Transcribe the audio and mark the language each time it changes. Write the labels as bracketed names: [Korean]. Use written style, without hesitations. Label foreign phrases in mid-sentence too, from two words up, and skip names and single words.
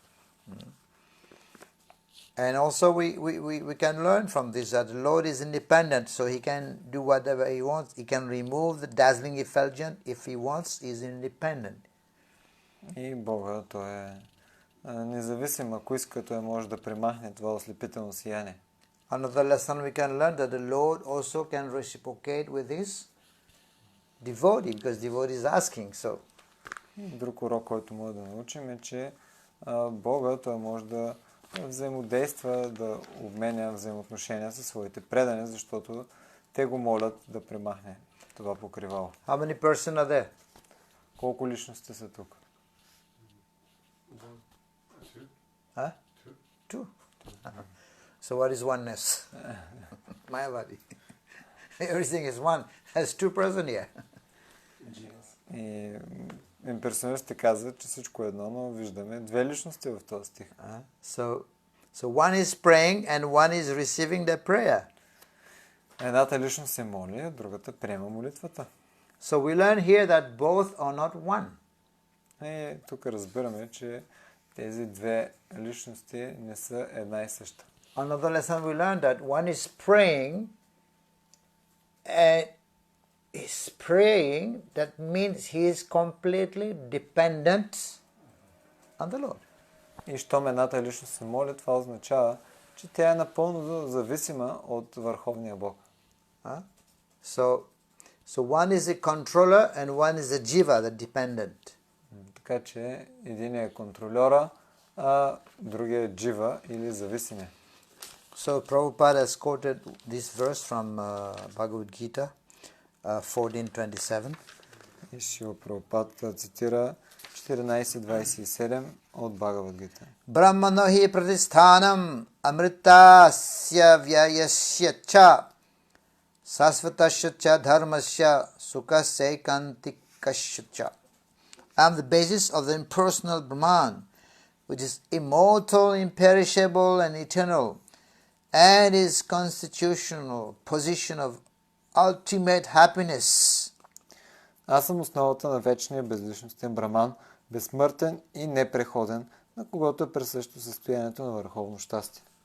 [English] And also we can learn from this that the Lord is independent, so He can do whatever He wants. He can remove the dazzling effulgence if He wants. He is independent. [Bulgarian] И Бога, той е независим, ако иска, той може да премахне това ослепително сияние. [English] Another lesson we can learn that the Lord also can reciprocate with His devotee, because devotee is asking. So. [Bulgarian] Друг урок, който може да научим е, че Бога, той може да взаимодейства, да обменя взаимоотношения със своите предани, защото те го молят да премахне това покривало. [English] How many persons are there? [Bulgarian] Колко личности са тук? [English] Huh? Two. So what is oneness? Mayavadi. Everything is one. There's two persons here. [Bulgarian] И имперсонистите казват, че всичко е едно, но виждаме две личности в този стих. [English] So one is praying and one is receiving the prayer. [Bulgarian] Едната личност се моли, а другата приема молитвата. [English] So we learn here that both are not one. [Bulgarian] И тук разбираме, че тези две личности не са една и съща. [English] Another lesson we learned that one is praying and is praying, that means he is completely dependent on the Lord. [Bulgarian] И щом едната личност се моли, това означава, че тя е напълно зависима от Върховния Бог. [English] So one is a controller and one is a jiva, the dependent. [Bulgarian] Така че един е контролера, а другия е джива или зависимия. [English] So Prabhupada has quoted this verse from Bhagavad Gita 14:27. [Bulgarian] И Шила Прабхупад цитира 14:27 от Бхагавад Гита. [Sanskrit] Brahmano hi pratisthanam amritasya vyayasya cha sasvatasya cha dharmasya sukasya kantikasya cha. [English] I am the basis of the impersonal Brahman, which is immortal, imperishable and eternal, and is constitutional position of ultimate happiness. [Bulgarian] Аз съм основата на вечния безличностен Браман, безсмъртен и непреходен, на когото е присъщо състоянието на върховно щастие.